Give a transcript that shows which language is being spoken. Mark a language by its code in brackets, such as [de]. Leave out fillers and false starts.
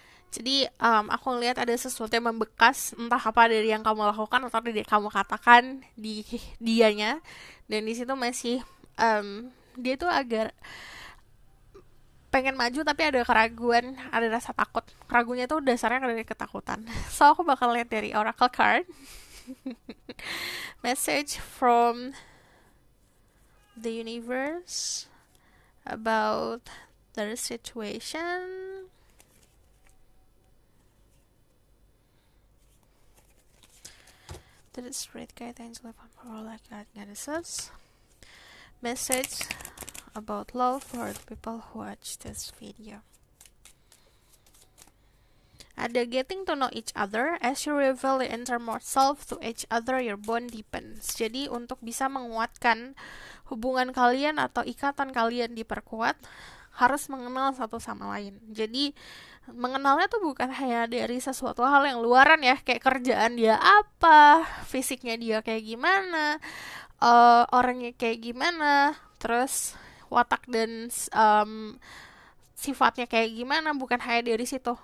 [id] Jadi aku ngelihat ada sesuatu yang membekas, entah apa dari yang kamu lakukan atau dari kamu katakan di dianya. Dan di situ masih dia tuh agak pengen maju tapi ada keraguan, ada rasa takut. Keraguannya tuh dasarnya dari ketakutan. So aku bakal lihat dari oracle card. [en] Message from the universe about their situation. The spirit guide, angel of power, like God, goddesses. Message about love for the people who watch this video. Ada getting to know each other. As you reveal the innermost self to each other, your bond deepens. [id] Jadi untuk bisa menguatkan hubungan kalian atau ikatan kalian diperkuat, harus mengenal satu sama lain. Jadi mengenalnya tuh bukan hanya dari sesuatu hal yang luaran ya, kayak kerjaan dia apa, fisiknya dia kayak gimana, orangnya kayak gimana, terus watak dan sifatnya kayak gimana, bukan hanya dari situ.